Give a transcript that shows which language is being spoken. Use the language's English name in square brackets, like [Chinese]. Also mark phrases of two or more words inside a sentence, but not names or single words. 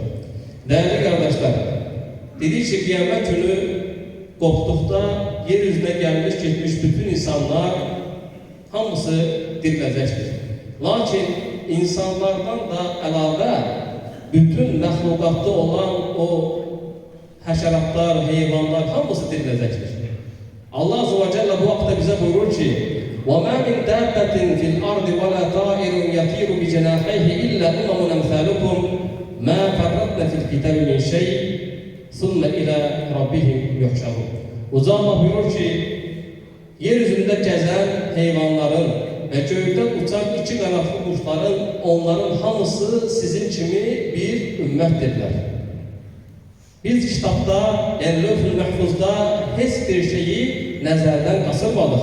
[Azerbaijani] Dəyərli qardaşlar, dedik ki, qiyamət günü qopduqda yer üzünə gəlmiş, getmiş bütün insanlar hamısı diriləcəkdir. Lakin insanlardan da əlavə bütün məxluqatda olan o həşəratlar, heyvanlar hamısı diriləcəkdir. Allah [Arabic] عز وجل [Azerbaijani] bu haqda bizə buyurur ki, [Arabic] وَمَا مِنْ دَابَّةٍ فِي الْأَرْضِ وَلَا طَائِرٌ يَطِيرُ بِجَنَاحَيْهِ إِلَّا أُمَمٌ أَمْثَالُكُمْ مَا فَرَّطْنَا فِي الْكِتَابِ مِنْ شَيْءٍ ثُمَّ إِلَى رَبِّهِمْ يُحْشَرُونَ. [Azerbaijani] Uca Allah buyurur ki, yeryüzündə gəzən heyvanların və göydə uçan iki qanadlı quşların, onların hamısı sizin kimi bir ümmətdirlər. Biz kitabda, yəni Lövh-ül Məhfuzda heç bir şeyi nəzərdən qaçırmadıq.